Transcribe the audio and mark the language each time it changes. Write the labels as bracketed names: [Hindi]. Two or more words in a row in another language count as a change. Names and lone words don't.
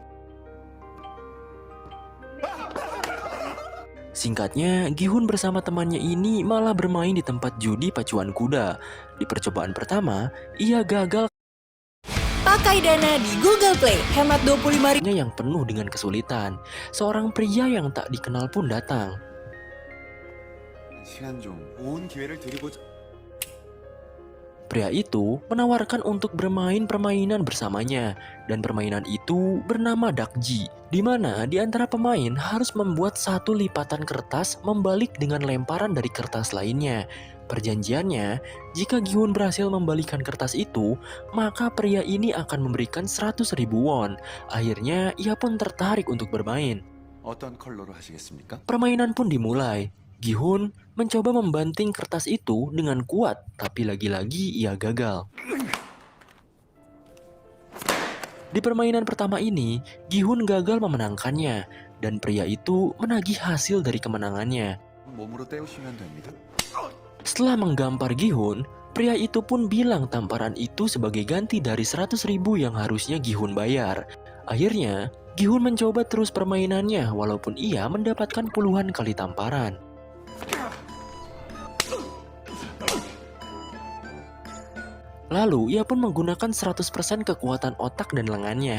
[Indonesian] Singkatnya, Gi-hun bersama temannya ini malah bermain di tempat judi pacuan kuda. Di percobaan pertama, ia gagal Pakai Dana di Google Play, hemat 25.000 yang penuh dengan kesulitan. Seorang pria yang tak dikenal pun datang. [Korean] 시간 좀 좋은 기회를 드리고자. [Indonesian] Pria itu menawarkan untuk bermain permainan bersamanya, dan permainan itu bernama dakji, di mana di antara pemain harus membuat satu lipatan kertas membalik dengan lemparan dari kertas lainnya. Perjanjiannya, jika Gi-hun berhasil membalikan kertas itu, maka pria ini akan memberikan 100.000 won. Akhirnya, ia pun tertarik untuk bermain. [Korean] 어떤 컬러로 하시겠습니까? [Indonesian] Permainan pun dimulai. Gi-hun mencoba membanting kertas itu dengan kuat, tapi lagi-lagi ia gagal. Di permainan pertama ini, Gi-hun gagal memenangkannya, dan pria itu menagih hasil dari kemenangannya. [Korean] 몸으로 때우시면 됩니다. [Indonesian] Setelah menggampar Gi-hun, pria itu pun bilang tamparan itu sebagai ganti dari 100.000 yang harusnya Gi-hun bayar. Akhirnya, Gi-hun mencoba terus permainannya walaupun ia mendapatkan puluhan kali tamparan. Lalu, ia pun menggunakan 100% kekuatan otak dan lengannya.